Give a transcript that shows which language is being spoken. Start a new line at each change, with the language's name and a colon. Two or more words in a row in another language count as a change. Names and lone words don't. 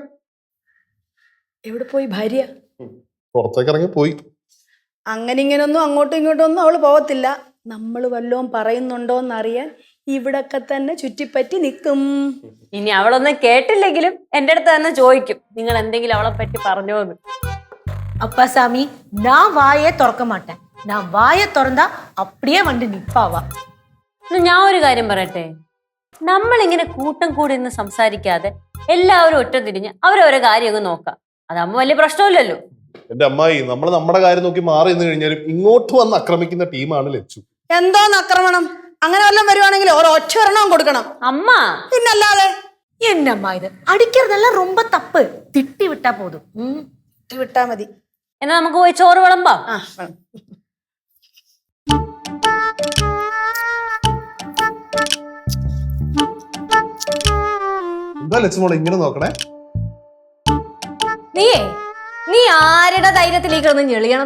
Malayalam: എവിടെ പോയി ഭാര്യ? പുറത്തേക്ക് ഇറങ്ങി പോയി. അങ്ങനെ ഇങ്ങനൊന്നും അങ്ങോട്ടും ഇങ്ങോട്ടും ഒന്നും അവള് പോകത്തില്ല. നമ്മൾ വല്ലതും പറയുന്നുണ്ടോന്നറിയാൻ ഇവിടൊക്കെ തന്നെ ചുറ്റിപ്പറ്റി നിൽക്കും. ഇനി അവളൊന്നും കേട്ടില്ലെങ്കിലും എന്റെ അടുത്ത് തന്നെ ചോദിക്കും, നിങ്ങൾ എന്തെങ്കിലും അവളെ പറ്റി പറഞ്ഞോന്ന്.
Tamil: அப்பாசாமி நான் வாயே திறக்க மாட்டேன். நான் வாயை திறந்தா அப்படியே வந்து நிப்பாவா.
Malayalam: ഞാൻ ഒരു കാര്യം പറയട്ടെ, നമ്മളിങ്ങനെ കൂട്ടം കൂടി നിന്ന് സംസാരിക്കാതെ എല്ലാവരും ഒറ്റ തിരിഞ്ഞ് അവരവരെ കാര്യമൊക്കെ നോക്കാം. അതാകുമ്പോ വലിയ പ്രശ്നമില്ലല്ലോ. എന്റെ അമ്മായി, നമ്മൾ നമ്മുടെ കാര്യം നോക്കി മാറി നിന്ന് കഴിഞ്ഞാലും ഇങ്ങോട്ട് വന്ന് ആക്രമിക്കുന്ന ടീമാണ് ലച്ചു. എന്തോന്ന് ആക്രമണം? അങ്ങനെ വല്ലതും വരുവാണെങ്കിൽ ഒരൊറ്റ ഒരെണ്ണം കൊടുക്കണം. അമ്മ പിന്നല്ലാതെ
Tamil: என்னம்மா இது? அடிக்கிறதெல்லாம் ரொம்ப தப்பு. திட்டி விட்டா போதும்.
Malayalam: വിട്ടാ മതി. എന്നാ നമുക്ക് പോയി ചോറ് വിളമ്പാം. എന്താ ലച്ചു മോളെ ഇങ്ങനെ നോക്കണേ? നീ ആരുടെ ധൈര്യത്തിലേക്കാണ് ഞെളിയണത്?